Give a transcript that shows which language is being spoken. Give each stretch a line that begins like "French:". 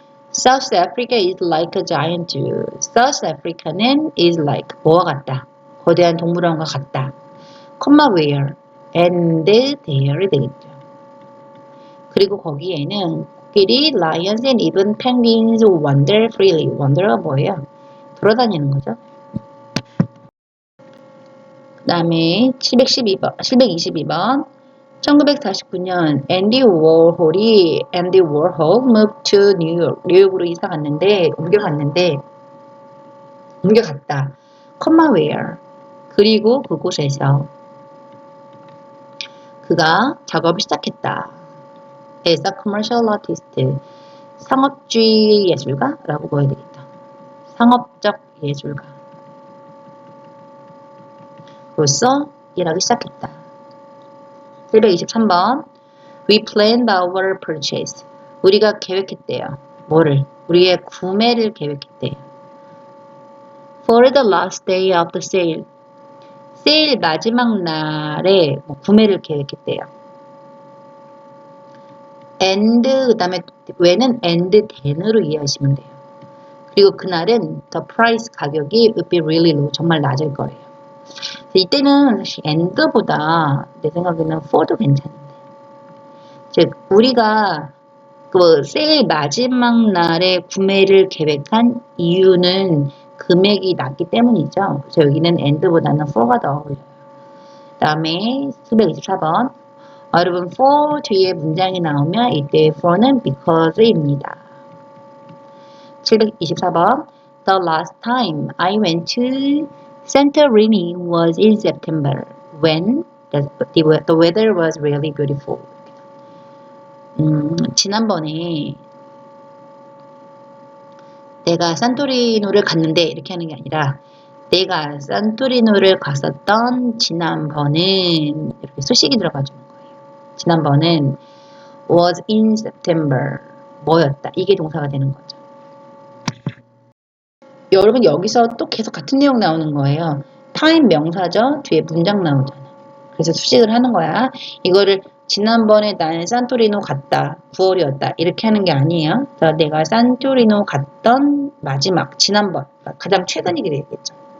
English: South Africa is like a giant zoo. South Africa는 is like
Korean: 뭐와 같다. 거대한 동물원과 같다.
English: where and there
Korean: 되겠죠. 그리고 거기에는 코끼리,
English: lions and even penguins wander freely.
Korean: wander가 뭐예요? 돌아다니는 거죠. 그 다음에 722번 1949년 앤디 워홀이
English: moved to
Korean: 뉴욕, 뉴욕으로 이사 갔는데 옮겨갔다. where 그리고 그곳에서 그가 작업을 시작했다.
English: as a commercial artist
Korean: 상업주의 예술가라고 보여야 되겠다. 상업적 예술가 로서 일하기 시작했다.
English: 723번 We planned our purchase.
Korean: 우리가 계획했대요. 뭐를? 우리의 구매를 계획했대요.
English: For the last day of the sale.
Korean: 세일 마지막 날에 구매를 계획했대요. and 그 다음에 when은
English: and then
Korean: 으로 이해하시면 돼요. 그리고 그날은
English: the price
Korean: 가격이
English: would be really low.
Korean: 정말 낮을 거예요. 이때는 and보다 내 생각에는 for도 괜찮은데. 즉 우리가 그 세일 마지막 날에 구매를 계획한 이유는 금액이 낮기 때문이죠. 그래서 여기는 and보다는 for가 더 어울려요. 그 다음에 724번 여러분 for 뒤에 문장이 나오면 이때 for는 because입니다.
English: 724번 The last time I went to Santorini was in September when the weather was really beautiful.
Korean: 지난번에 내가 산토리노를 갔는데 이렇게 하는 게 아니라 내가 산토리노를 갔었던 지난번은 이렇게 수식이 들어가주는 거예요. 지난번은
English: was in September
Korean: 뭐였다. 이게 동사가 되는 거죠. 여러분 여기서 또 계속 같은 내용 나오는 거예요. time 명사죠. 뒤에 문장 나오잖아. 그래서 수식을 하는 거야. 이거를 지난번에 나는 산토리노 갔다. 9월이었다. 이렇게 하는 게 아니에요. 그래서 내가 산토리노 갔던 마지막, 지난번, 가장 최근이게 되겠죠.